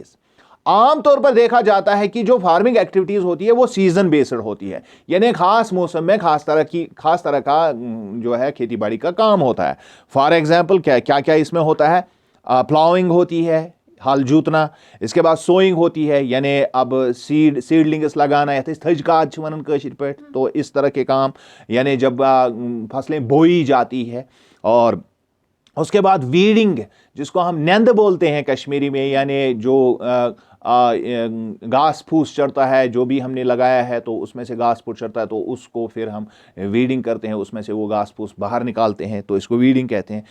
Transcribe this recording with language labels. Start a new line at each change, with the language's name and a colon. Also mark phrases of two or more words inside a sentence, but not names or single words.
Hindi: आमतौर पर देखा जाता है कि जो
English: farming activities
Hindi: होती है वो
English: season based
Hindi: होती है, यानी खास मौसम में खास तरह का जो है खेती बाड़ी का काम होता है।
English: for example
Hindi: क्या क्या इसमें होता है, प्लाउइंग होती है, हल जूतना, इसके बाद सोइंग होती है, यानी अब सीडलिंग्स लगाना या
Kashmiri: थज काद वन कशिर पे,
Hindi: तो इस तरह के काम, यानी जब फसलें बोई जाती है। और उसके बाद वीडिंग, जिसको हम नंद बोलते हैं कश्मीरी में, यानी जो घास फूस चढ़ता है, जो भी हमने लगाया है तो उसमें से घास फूस चढ़ता है, तो उसको फिर हम वीडिंग करते हैं, उसमें से वो घास फूस बाहर निकालते हैं, तो इसको वीडिंग कहते हैं।